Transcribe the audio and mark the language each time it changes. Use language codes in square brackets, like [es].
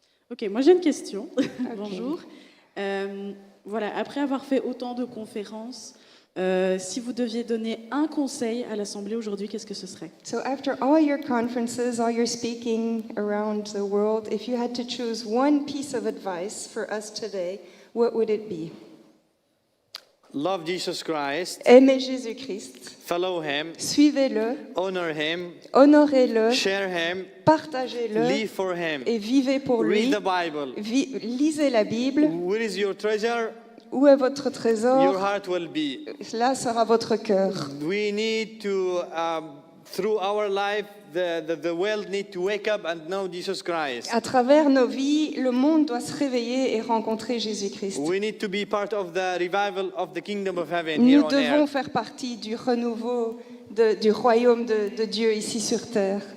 [fr] Ok, moi j'ai une question. Bonjour. Voilà, après avoir fait autant de conférences, si vous deviez donner un conseil à l'Assemblée aujourd'hui, qu'est-ce que ce serait? [en] So after all your conferences, all your speaking around the world, if you had to choose one piece of advice for us today, what would it be? Love Jesus Christ. [fr] Aimez Jésus-Christ. [en] Follow him. [fr] Suivez-le. [en] Honor him. [fr] Honorez-le. [en] Share him. [fr] Partagez-le. [en] Live for him. [fr] Et vivez pour lui. [en] Read the Bible. [fr] Lisez la Bible. [en] Where is your treasure? [fr] Où est votre trésor? [en] Your heart will be. [fr] Là sera votre cœur. [en] We need to, through our life, the world need to wake up and know Jesus Christ. [fr] À travers nos vies, le monde doit se réveiller et rencontrer Jésus-Christ. [en] We need to be part of the revival of the kingdom of heaven [fr] Nous [en] here on [fr] devons [en] earth. [fr] faire partie du renouveau du royaume de Dieu ici sur terre.